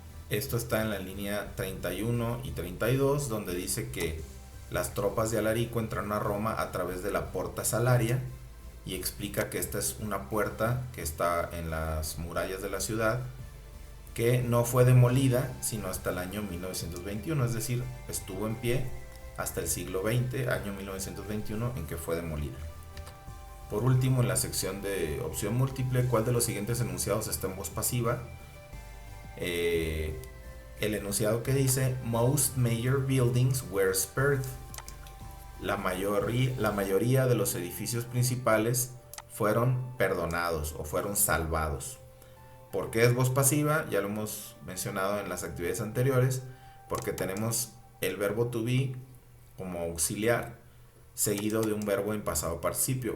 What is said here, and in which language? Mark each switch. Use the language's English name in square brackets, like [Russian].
[Spanish] Esto está en la línea 31 y 32, donde dice que las tropas de Alarico entraron a Roma a través de la Porta Salaria, y explica que esta es una puerta que está en las murallas de la ciudad, que no fue demolida sino hasta el año 1921, es decir, estuvo en pie hasta el siglo XX, año 1921, en que fue demolida. Por último, en la sección de opción múltiple, ¿cuál de los siguientes enunciados está en voz pasiva? El enunciado que dice [English] most major buildings were spared. [Spanish] La mayoría de los edificios principales fueron perdonados o fueron salvados. ¿Por qué es voz pasiva? Ya lo hemos mencionado en las actividades anteriores, porque tenemos el verbo to be como auxiliar seguido de un verbo en pasado participio.